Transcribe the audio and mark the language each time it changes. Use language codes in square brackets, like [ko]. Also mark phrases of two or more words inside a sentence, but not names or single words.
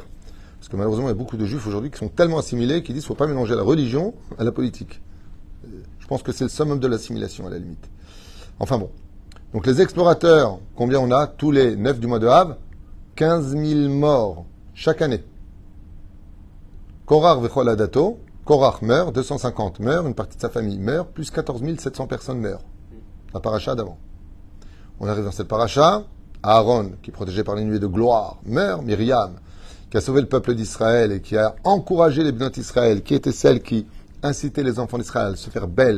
[fr] Parce que malheureusement, il y a beaucoup de juifs aujourd'hui qui sont tellement assimilés qu'ils disent qu'il ne faut pas mélanger la religion à la politique. Je pense que c'est le summum de l'assimilation, à la limite. Enfin bon. Donc les explorateurs, combien on a tous les 9 du mois de Av? 15 000 morts chaque année. [he] קרח וכל עדתו, [fr] Korach meurt, 250 meurent, une partie de sa famille meurt, plus 14 700 personnes meurent. La paracha d'avant. On arrive dans cette paracha, Aaron, qui est protégé par les nuées de gloire, meurt, Myriam, qui a sauvé le peuple d'Israël et qui a encouragé les bénins d'Israël, qui était celle qui incitait les enfants d'Israël à se faire belles.